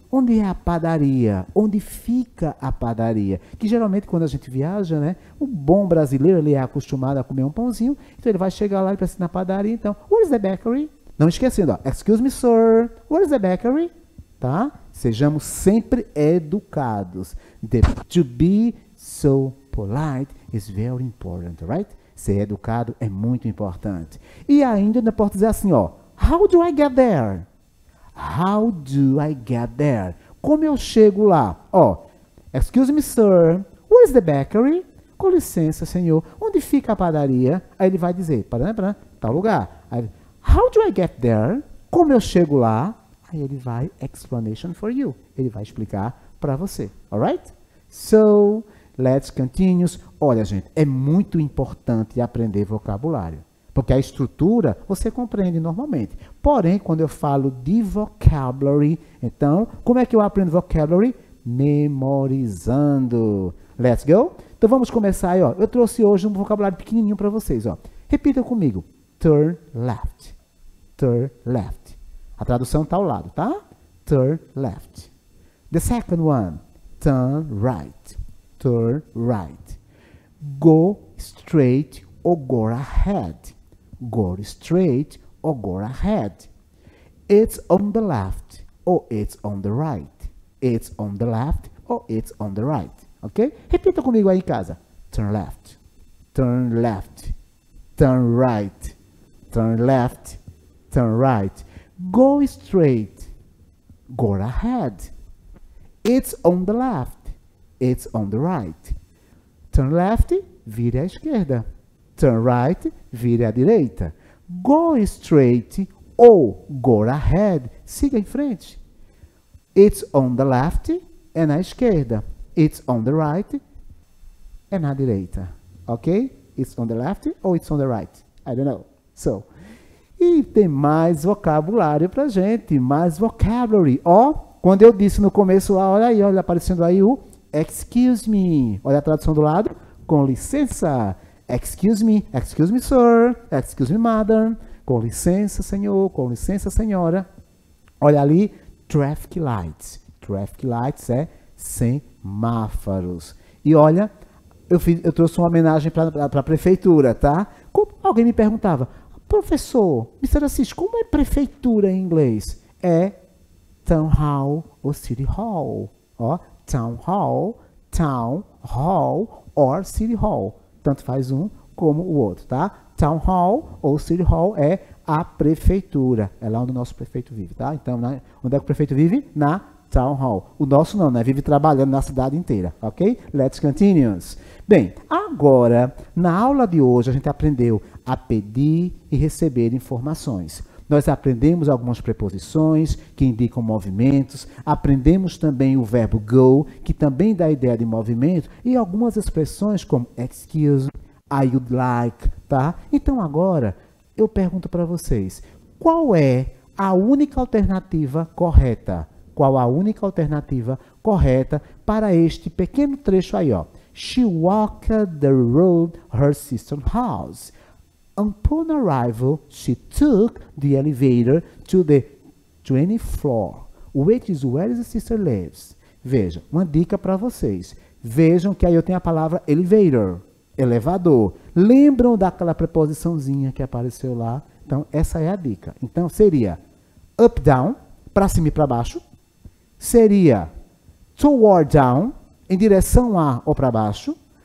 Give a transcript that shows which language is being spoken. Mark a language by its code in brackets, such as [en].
[pt] Onde é a padaria? Onde fica a padaria? Que geralmente quando a gente viaja, né, o bom brasileiro ele é acostumado a comer um pãozinho, então ele vai chegar lá e precisa ir na padaria, então, [en] where is the bakery? [pt] Não esquecendo, ó, [en] excuse me, sir, where is the bakery? [pt] Tá? Sejamos sempre educados. [en] To be so polite is very important, right? [pt] Ser educado é muito importante. E ainda pode dizer assim, ó, [en] how do I get there? How do I get there? [pt] Como eu chego lá? [en] Ó, excuse me, sir, where is the bakery? [pt] Com licença, senhor, onde fica a padaria? Aí ele vai dizer, para tal lugar. Aí, [en] how do I get there? [pt] Como eu chego lá? Aí ele vai, [en] explanation for you. [pt] Ele vai explicar para você, [en] alright? So, Let's continue. [pt] Olha, gente, é muito importante aprender vocabulário. Porque a estrutura você compreende normalmente. Porém, quando eu falo de vocabulary, então, como é que eu aprendo vocabulary? Memorizando. [en] Let's go? [pt] Então vamos começar aí, ó. Eu trouxe hoje um vocabulário pequenininho para vocês, ó. Repita comigo. [en] Turn left. Turn left. [pt] A tradução está ao lado, tá? [en] Turn left. The second one. Turn right. Turn right. Go straight or go ahead. Go straight or go ahead. It's on the left or it's on the right. It's on the left or it's on the right. Ok? [pt] Repita comigo aí em casa. [en] Turn left. Turn left. Turn right. Turn left. Turn right. Go straight. Go ahead. It's on the left. It's on the right. Turn left, [pt] vire à esquerda. [en] Turn right, [pt] vire à direita. [en] Go straight ou go ahead, [pt] siga em frente. [en] It's on the left, [pt] é na esquerda. [en] It's on the right, [pt] é na direita. [en] Ok? It's on the left ou it's on the right? I don't know. [pt] So, e tem mais vocabulário pra gente, mais vocabulary. Ó, quando eu disse no começo, olha aí, olha aparecendo aí o excuse me. Olha a tradução do lado, com licença. [en] Excuse me, sir, excuse me, madam. [pt] Com licença, senhor, com licença, senhora. Olha ali, traffic lights. Traffic lights é semáforos. E olha, eu trouxe uma homenagem para a prefeitura, tá? Alguém me perguntava, professor, Mr. Assis, como é prefeitura em inglês? É town hall ou city hall. [en] Ó, town hall or city hall. [pt] Tanto faz um como o outro, tá? Town hall ou city hall é a prefeitura. É lá onde o nosso prefeito vive, tá? Então, onde é que o prefeito vive? Na town hall. O nosso não, né? Vive trabalhando na cidade inteira, ok? [en] Let's continue. [pt] Bem, agora, na aula de hoje, a gente aprendeu a pedir e receber informações. Nós aprendemos algumas preposições que indicam movimentos, aprendemos também o verbo go, que também dá a ideia de movimento, e algumas expressões como excuse, I would like, tá? Então agora, eu pergunto para vocês, qual é a única alternativa correta? Qual a única alternativa correta para este pequeno trecho aí, ó? [en] She walked the road her sister's house. Upon arrival, she took the elevator to the 20th floor, which is where the sister lives. [pt] Veja, uma dica para vocês. Vejam que aí eu tenho a palavra elevator, elevador. Lembram daquela preposiçãozinha que apareceu lá? Então, essa é a dica. Então, seria up, down, para cima e para baixo. Seria toward down, em direção a ou para baixo.